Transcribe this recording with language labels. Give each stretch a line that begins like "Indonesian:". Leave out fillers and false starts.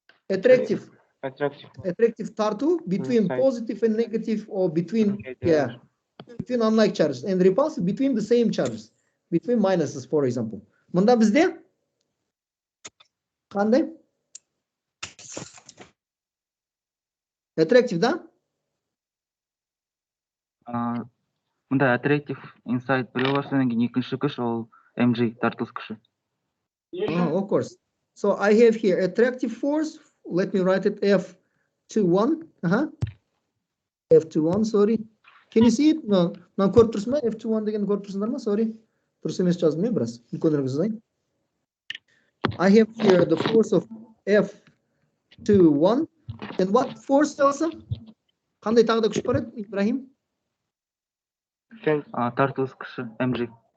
English: Attractive тарту between positive and negative, or between between unlike charges, and repulsive between the same charges, between minuses, for example.
Kazakh: Мында бізде қандай? Attractive, да? Мында
English: attractive inside
Kazakh: біреу бар, содан кейін екінші күш ол mg тартылыс күші.
English: Of course. So I have here attractive force. Let me write it F21. F21, sorry. Can you see it?
Kazakh: No, көріп тұрсың ба? F21 деген көріп тұрсыңдар ма?
English: Sorry.
Kazakh: Дұрыс емес жаздым мен біраз. Үлкенірек жазайын.
English: I have here the force of F21. And what force also?
Kazakh: Қандай тағы да күш бар еді, Ибрахим? Тартылыс күші mg.